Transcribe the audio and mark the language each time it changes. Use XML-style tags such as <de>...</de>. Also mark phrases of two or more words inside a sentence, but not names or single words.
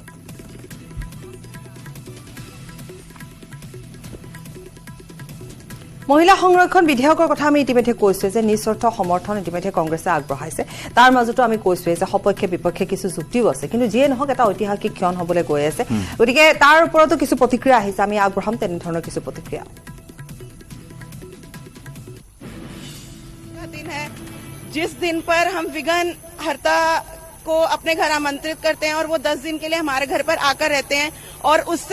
<as>মহিলা সংৰক্ষণ বিধেয়কৰ কথা আমি ইতিমধ্যে কৈছো যে নিস্বাৰ্থ সমৰ্থন ইতিমধ্যে কংগ্ৰেছে আগবঢ়াইছে তাৰ মাজতো আমি কৈছো যে সপক্ষে বিপক্ষে কিছু যুক্তিও আছে কিন্তু যিয়ে নহওক এটা ঐতিহাসিক ক্ষণ হ'বলৈ গৈ আছে গতিকে তাৰ ওপৰতো কিছু প্ৰতিক্ৰিয়া আহিছে আমি আগবঢ়াম তেনে ধৰণৰ কিছু প্ৰতিক্ৰিয়া</as> <hi>जिस दिन पर हम विघन हर्ता को अपने घर आमंत्रित करते हैं और वो 10 दिन के लिए हमारे घर पर आकर रहते हैं और उससे</hi>